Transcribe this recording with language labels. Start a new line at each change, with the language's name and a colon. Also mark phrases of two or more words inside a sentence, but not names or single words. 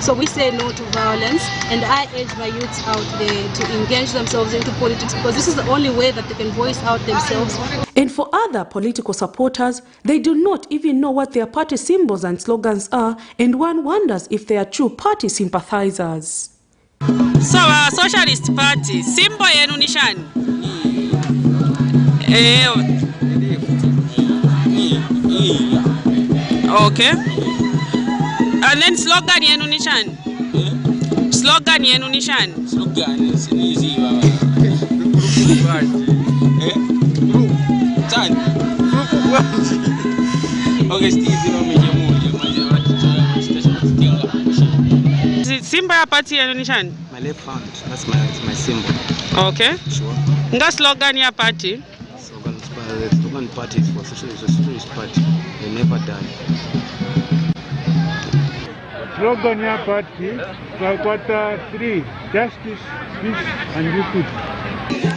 English: So we say no to violence, and I urge my youths out there to engage themselves into politics, because this is the only way that they can voice out themselves. And for other political supporters, they do not even know what their party symbols and slogans are, and one wonders if they are true party sympathizers. So our Socialist Party, symbol
Bemba: yenu ni shani?
English: Okay. And then slogan
Bemba: yenu ni shani? Slogan yenu ni shani?
English: Slogan is easy, Symbol
Bemba: ya party yenu ni shani?
English: My left hand, that's my symbol. Okay. Sure.
Bemba: Nga slogan ya party?
English: Slogan party is for Socialist Party. They never die.
Bemba: Slogan ya party,
English: Quarter 3, justice, peace and equity.